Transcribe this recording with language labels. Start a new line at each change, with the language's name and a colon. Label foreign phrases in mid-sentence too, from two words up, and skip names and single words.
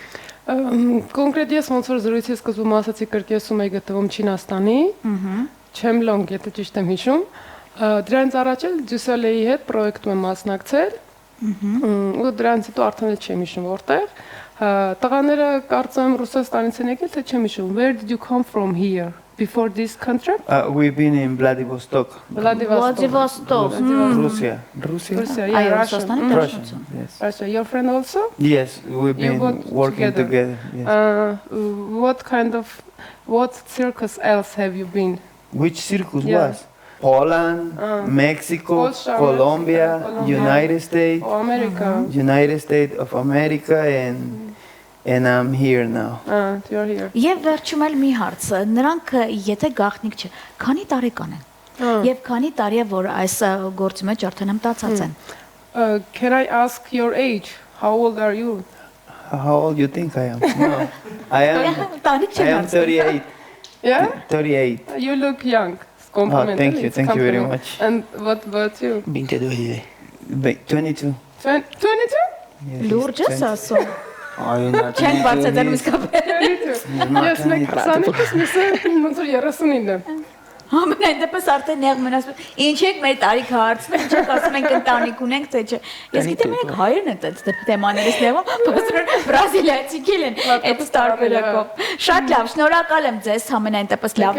Armenian: Կոնկրետ ես ոնց որ զրույցի սկզբում ասացի կրկեսում էի գտնվում Չինաստանի, Չեմլոնգ, եթե ճիշտ եմ հիշում, դրանից առաջ էլ Դյուսելեի հետ պրոյեկտում եմ մասնակցել, ու դրանից հետո արդեն էլ չեմ հիշում որտեղ, տղաները կարծում եմ Ռուսաստանից են եկել, թե չեմ հիշում,
English: where did you come from here? Before this contract? We've been in Vladivostok,
Armenian: Վլադիվոստոկ։
English: Russia. Russia? Russia,
Armenian: Այո,
English: yeah, Russia.
Armenian: Ռուսաստանի
English: Russian.
Armenian: դաշնություն։
English: Yes. Russia. Your friend also? Yes, we've You been worked working together. together. Yes. What circus else have you been? Which circus Yeah. was? Poland, Mexico, Polska, Colombia, Mexico, United States, Oh, America. United States of America, and I'm here now. You're here.
Armenian: Եվ վերջում էլ մի հարց, նրանք եթե գաղտնիք չէ, քանի տարեկան են։ Եվ քանի տարի է որ այս գործի մեջ արդեն մտածած են։
English: Can I ask your age? How old are you? How old you think I am? No, I am.
Armenian: Տանիք
English: I
Armenian: չեն
English: am
Armenian: հարցնում։
English: 38. Yeah? 38. You look young. It's compliment. thank you, It's thank you very compliment. much. And what about you? 22. 22. 22? Yes,
Armenian: Լուրջ ես ասում։
English: Are you not?
Armenian: Չեն բացատրում իսկապես։
English: 22.
Armenian: Ես մեկ 22-ից մյուսը ոնց որ 39 եմ։ Ամենայն դեպս արդեն նեղ մնաց։ Ինչ եք մեր տարիք հարցնում, ինչ եք ասում ենք ընտանիք ունենք, թե չէ։ Ես գիտեմ եք հայերն են այդ թեմաներից նեղում, բայց բրազիլիացիք են այդ տարբերակով։ Շատ լավ, շնորհակալ եմ ձեզ ամենայն դեպս լավ